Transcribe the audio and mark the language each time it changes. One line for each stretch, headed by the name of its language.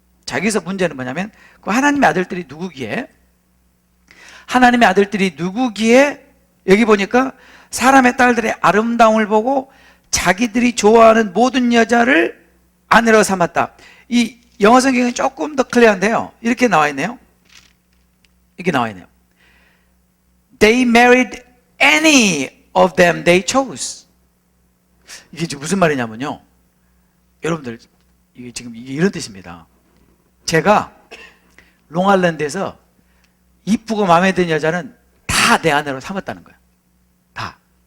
Korean: 자, 여기서 문제는 뭐냐면 그 하나님의 아들들이 누구기에, 하나님의 아들들이 누구기에, 여기 보니까 사람의 딸들의 아름다움을 보고 자기들이 좋아하는 모든 여자를 아내로 삼았다. 이 영어 성경은 조금 더 클리어한데요, 이렇게 나와 있네요. 이렇게 나와 있네요.
English: They married any of them they chose.
Korean: 이게 지금 무슨 말이냐면요, 여러분들, 이게 지금 이런 뜻입니다. 제가 롱아일랜드에서 이쁘고 마음에 드는 여자는 다 내 아내로 삼았다는 거예요. 다.